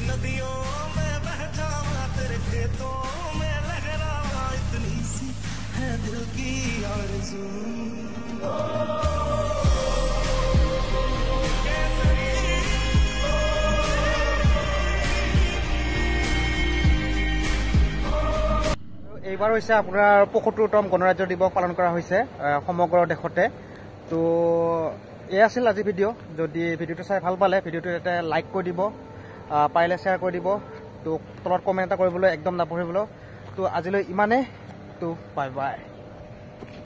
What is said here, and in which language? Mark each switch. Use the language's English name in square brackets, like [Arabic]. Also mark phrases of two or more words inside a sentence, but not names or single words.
[Hindi] नदियों में बह जावा तेरे खेतों में लहरावा इतनी सी है दिल की आरज़ू [Assamese] এইবাৰ হৈছে আপোনাৰ ৭৫তম গণৰাজ্য দিৱস পালন কৰা হৈছে সমগ্ৰ দেশতে তো এই আছিল আজি ভিডিঅ' যদি ভিডিঅ'টো চাই ভাল পালে ভিডিঅ'টো এটা লাইক কৰি দিব পাৰিলে শ্বেয়াৰ কৰি দিব তো তলত কমেণ্ট এটা কৰিবলৈ একদম নাপাহৰিব তো আজিলৈ ইমানেই তো [English] bye bye.